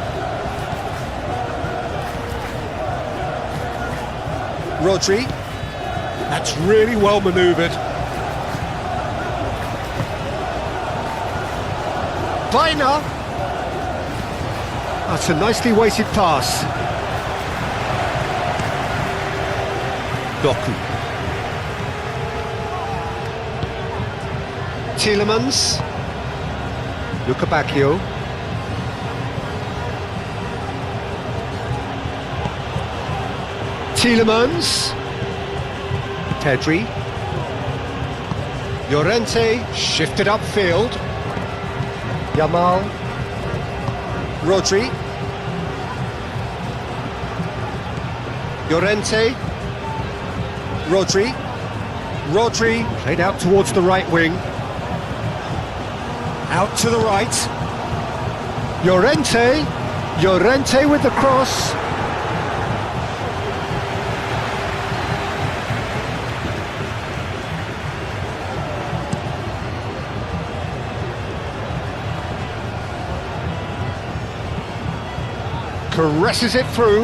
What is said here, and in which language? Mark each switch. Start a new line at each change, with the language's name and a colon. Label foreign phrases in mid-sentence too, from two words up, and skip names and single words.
English: Rodri. That's really well manoeuvred. Bruyne. That's a nicely weighted pass. Doku. Tielemans. Lukebakio. Tielemans. Pedri. Llorente shifted upfield. Yamal. Rodri. Llorente. Rodri played out towards the right wing. Out to the right. Llorente with the cross. Caresses it through.